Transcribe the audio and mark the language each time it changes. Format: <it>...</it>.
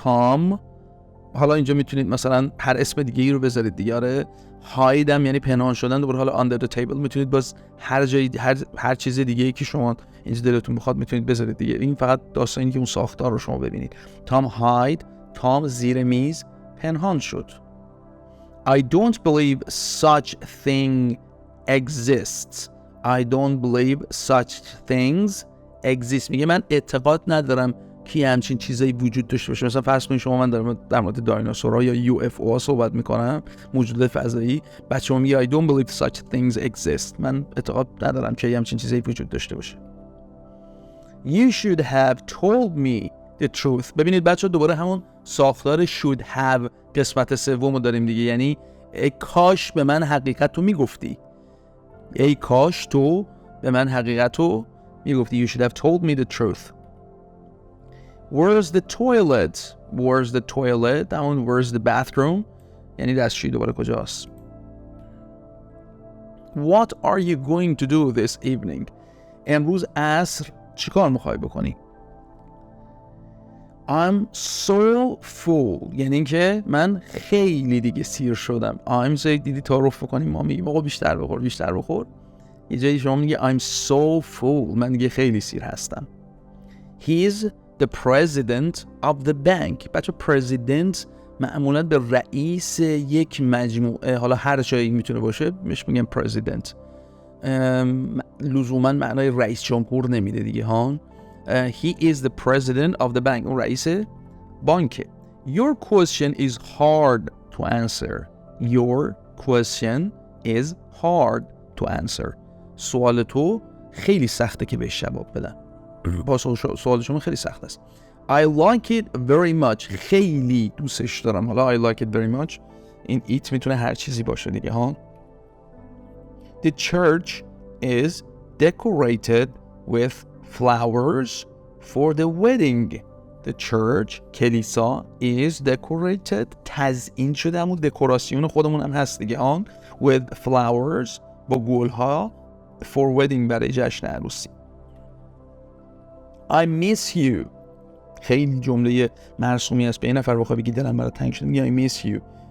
<fa>Tom، حالا اینجا میتونید مثلا هر اسم دیگه ای رو بذارید دیگه. آره hide هم یعنی پنهان شدن. دوباره حالا</fa> <en>under the table</en> <fa>میتونید باز هر جایی هر چیز دیگه ای که شما اینجا دلتون بخواد میتونید بذارید دیگه. این فقط داستانی که اون ساختار رو شما ببینید.</fa> <en>Tom hide.</en> <fa>Tom زیر میز پنهان شد.</fa> <en>I don't believe such thing exists. I don't believe such things exist.</en> <fa>میگه من اعتقاد ندارم که همچین چیزایی وجود داشته باشه. مثلا فرض کنید شما من دارم در مورد دایناسورها یا UFO صحبت میکنم، موجودات فضایی، بعد شما میگه</fa> <en>I don't believe such things exist.</en> <fa>من اعتقاد ندارم که همچین چیزایی وجود داشته باشه.</fa> <en>You should have told me the truth.</en> <fa>ببینید بچه دوباره همون ساختار should have قسمت سوم رو داریم دیگه. یعنی ای کاش به من حقیقت رو میگفتی. ای کاش تو به من حقیقت رو میگفتی.</fa> <en>You should have told me the truth. Where's the toilet? Where's the toilet? Where's the bathroom?</en> <fa>یعنی دستشویی دوباره کجاست.</fa> <en>What are you going to do this evening?</en> <fa>امروز عصر چی کار میخوای بکنی؟</fa> <en>I'm so full.</en> <fa>یعنی اینکه من خیلی دیگه سیر شدم.</fa> <en>I'm so</en> <fa>دیدی تعارف بکنیم ما میگیم آقا بیشتر بخور. یه جایی شما میگه</fa> <en>I'm so full.</en> <fa>من دیگه خیلی سیر هستم.</fa> <en>He's the president of the bank.</en> <fa>بچه president معمولا به رئیس یک مجموعه، حالا هر جایی میتونه باشه بهش میگن president. لزوما معنای رئیس جمهور نمیده دیگه ها.</fa> <en>He is the president of the bank.</en> <fa>اون رئیس بانکه.</fa> <en>Your question is hard to answer. Your question is hard to answer.</en> <fa>سوال تو خیلی سخته که بهش جواب بدم. سوال شما خیلی سخت است.</fa> <en>I like it very much.</en> <fa>خیلی دوستش دارم. حالا</fa> <en>I like it very much</en> <fa>این it میتونه هر چیزی باشه دیگه ها.</fa> <en>The church is decorated with flowers for the wedding. The church</en> <fa>کلیسا</fa> <en>is decorated</en> <fa>تزیین شده، همون دکوراسیون خودمون هم هست دیگه ها.</fa> <en>With flowers</en> <fa>با گلها</fa> <en>for wedding</en> <fa>برای جشن عروسی.</fa> <en>I miss you.</en> <fa>خیلی جمله مرسومی است. به این نفر بخوای بگی دلم برات تنگ شده میگی</fa> <en>I miss you.</en>